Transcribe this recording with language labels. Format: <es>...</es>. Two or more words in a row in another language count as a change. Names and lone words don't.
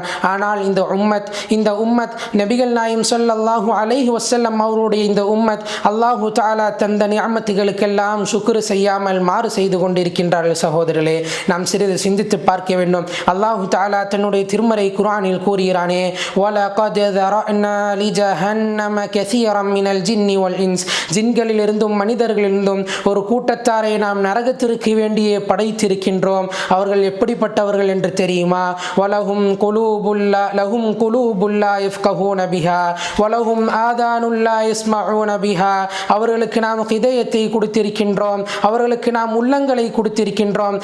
<ta>ஆனால் இந்த உம்மத் நபிகள் நாயகம்</ta> <ar>صلى الله عليه وسلم</ar> <ta>அவருடைய இந்த உம்மத்</ta> <ar>الله تعالى</ar> <ta>தந்த நிஅமத்துகளுக்கெல்லாம் சுக்ர் செய்யாமல் மாறு செய்து கொண்டிருக்கின்றார்கள். சகோதரர்களே, நாம் சிறிது சிந்தித்து பார்க்க வேண்டும்.</ta> <ar>الله تعالى</ar> <ta>தன்னுடைய திருமறை குர்ஆனில் கூறுகிறானே,</ta> <ar>ولقد ذرأنا لجهنم كثيرا من الجن والإنس.</ar> <ta>ஜின்களிலிருந்தும் மனிதர்களிலிருந்தும் ஒரு கூட்டத்தாரை நாம் நரகத்திற்கு வேண்டியே படைத்திருக்கின்றோம். அவர்கள் எப்படிப்பட்டவர்கள் என்று தெரியுமா?</ta> <ar>ولهم قلوب لا يفقهون بها ولهم آذان لا يسمعون بها.</ar> <ta>அவர்களுக்கு நாம் ஹிதயத்தை கொடுத்திருக்கின்றோம், அவர்களுக்கு நாம் உள்ளங்களை கொடுத்திருக்கின்றோம்.</ta>